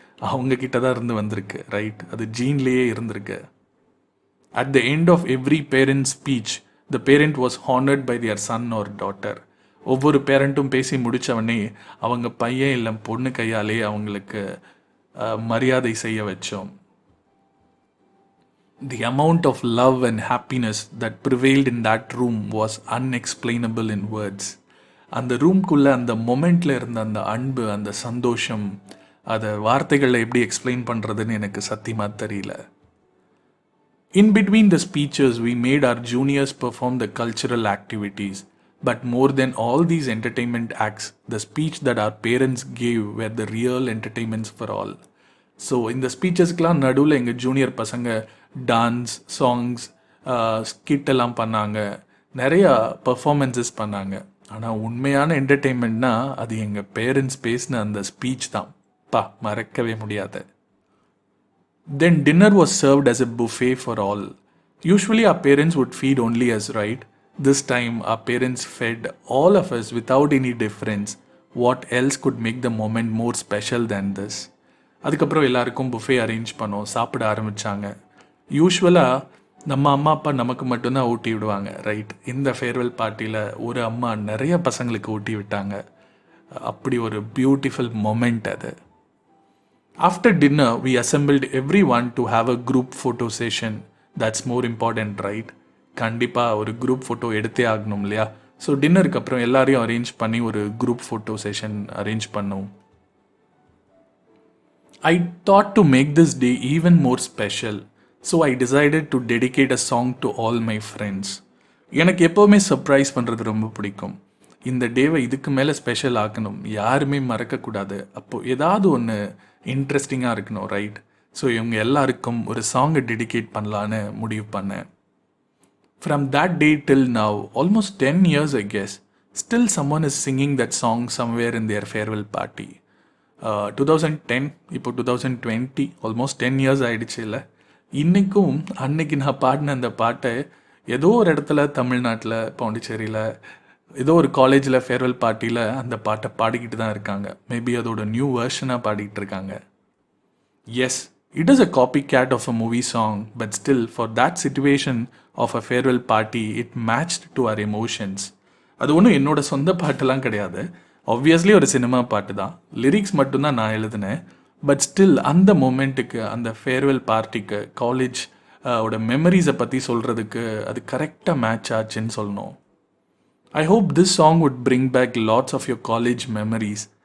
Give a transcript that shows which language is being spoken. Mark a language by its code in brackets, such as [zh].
[ta] அவங்க கிட்ட தான் இருந்து வந்திருக்கு, ரைட்? அது ஜீன்லேயே இருந்திருக்கு. [en] At the end of every parent speech the parent was honoured by their son or daughter. [ta] ஒவ்வொரு பேரண்ட்டும் பேசி முடித்தவொடனே அவங்க பையன் இல்லை பொண்ணு கையாலே அவங்களுக்கு மரியாதை செய்ய வச்சோம். [en] The amount of love and happiness that prevailed in that room was unexplainable in words. [ta] அந்த ரூம்குள்ளே அந்த மொமெண்ட்டில் இருந்த அந்த அன்பு, அந்த சந்தோஷம், அதை வார்த்தைகளில் எப்படி எக்ஸ்பிளைன் பண்ணுறதுன்னு எனக்கு சத்தியமாக தெரியல. [en] In between the speeches, we made our juniors perform the cultural activities. But more than all these entertainment acts, the speech that our parents gave were the real entertainments for all. [ta] So இந்த ஸ்பீச்சஸ்க்கெலாம் நடுவில் எங்கள் junior பசங்க dance, songs, ஸ்கிட்டெல்லாம் பண்ணாங்க, நிறையா performances பண்ணாங்க. ஆனால் உண்மையான என்டர்டெயின்மெண்ட்னா அது எங்கள் பேரண்ட்ஸ் பேசின அந்த ஸ்பீச் தான். மறக்கவே முடியாது. [en] Then dinner was served as a buffet for all. Usually our parents would feed only us, right? This time our parents fed all of us without any difference. What else could make the moment more special than this? [ta] அதுக்கப்புறம் எல்லாருக்கும் buffet arrange பண்ணோம், சாப்பிட ஆரம்பித்தாங்க. யூஸ்வலாக நம்ம அம்மா அப்பா நமக்கு மட்டும்தான் ஊட்டி விடுவாங்க, ரைட்? இந்த ஃபேர்வெல் பார்ட்டியில் ஒரு அம்மா நிறைய பசங்களுக்கு ஊட்டி விட்டாங்க. அப்படி ஒரு பியூட்டிஃபுல் மொமெண்ட் அது. [en] After dinner we assembled every one to have a group photo session. That's more important, right? [ta] கண்டிப்பாக ஒரு குரூப் ஃபோட்டோ எடுத்தே ஆகணும் இல்லையா? ஸோ டின்னருக்கு அப்புறம் எல்லாரையும் அரேஞ்ச் பண்ணி ஒரு குரூப் ஃபோட்டோ செஷன் அரேஞ்ச் பண்ணோம். [en] I thought to make this day even more special, so I decided to dedicate a song to all my friends. [ta] எனக்கு எப்போவுமே சர்ப்ரைஸ் பண்ணுறது ரொம்ப பிடிக்கும். இந்த டேவை இதுக்கு மேலே ஸ்பெஷல் ஆக்கணும், யாருமே மறக்கக்கூடாது, அப்போது ஏதாவது ஒன்று இன்ட்ரெஸ்டிங்காக இருக்கணும், ரைட்? ஸோ இவங்க எல்லாருக்கும் ஒரு சாங்கை டெடிகேட் பண்ணலான்னு முடிவு பண்ணேன். [en] From that day till now, almost 10 years I guess, still someone is singing that song somewhere in their farewell party. [ta] 2010, இப்போ 2020, ஆல்மோஸ்ட் 10 இயர்ஸ் ஆகிடுச்சு இல்லை? இன்றைக்கும் அன்னைக்கு நான் பாடின அந்த பாட்டை ஏதோ ஒரு இடத்துல தமிழ்நாட்டில், பாண்டிச்சேரியில், ஏதோ ஒரு காலேஜில் ஃபேர்வெல் பார்ட்டியில் அந்த பாட்டை பாடிக்கிட்டு தான் இருக்காங்க. மேபி அதோட நியூ வெர்ஷனாக பாடிக்கிட்டு இருக்காங்க. [en] Yes, it is a copycat of a movie song, but still for that situation of a farewell party, it matched to our emotions. [ta] அது ஒன்றும் என்னோட சொந்த பாட்டெல்லாம் கிடையாது, ஆப்வியஸ்லி ஒரு சினிமா பாட்டு தான். லிரிக்ஸ் மட்டும்தான் நான் எழுதினேன். பட் ஸ்டில் அந்த மொமெண்ட்டுக்கு, அந்த ஃபேர்வெல் பார்ட்டிக்கு, காலேஜ் ஓட மெமரிஸை பற்றி சொல்கிறதுக்கு அது கரெக்டாக மேட்ச் ஆச்சுன்னு சொல்லணும். [en] I hope this song would bring back lots of your college memories.